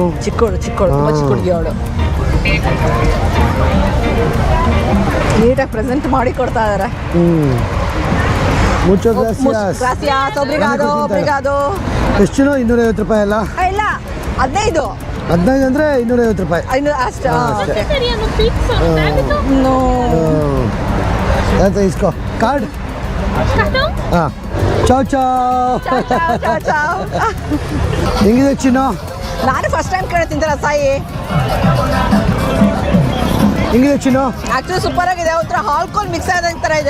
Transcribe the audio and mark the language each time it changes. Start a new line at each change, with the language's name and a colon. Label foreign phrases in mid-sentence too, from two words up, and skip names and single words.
Kannada: ಚಿಕ್ಕೋಳು ತುಂಬಾ ಚಿಕ್ಕ ಹುಡುಗಿ ಅವಳು. ನೀಟಾಗಿ ಪ್ರೆಸೆಂಟ್ ಮಾಡಿ ಕೊಡ್ತಾ ಇದಾರೆ.
Spanish: mucho gracias. ಗ್ರಾಸಿಯಾಸ್. ಒಬ್ರಿಗಾದೋ.
Kannada: ಎಷ್ಟು? 250 ರೂಪಾಯಿ ಅಲ್ಲ? ಇಲ್ಲ, 15 ಅಂದರೆ 250 ರೂಪಾಯಿ. ಅಷ್ಟು.
Portuguese: Você teria no Pix ou no débito?
Kannada: ಆಯ್ತು, ಇಸ್ಕೋ ಕಾರ್ಡ್.
Portuguese: Cartão?
Kannada: ಹಾಂ. ಚಾವ್. ಹೆಂಗಿದೆ ಚಿನ್ನು? ನಾನು
English: first time
Kannada: ತಿಂತಾರೆ ಅಸಾಯಿ. ಹೆಂಗಿದೆ ಚಿನ್ನು? ಆಕ್ಚುಲಿ ಸೂಪರ್ ಆಗಿದೆ. ಒಂಥರ ಹಾಲ್ಕೋಲ್ ಮಿಕ್ಸ್ ಆದ ಥರ ಇದೆ.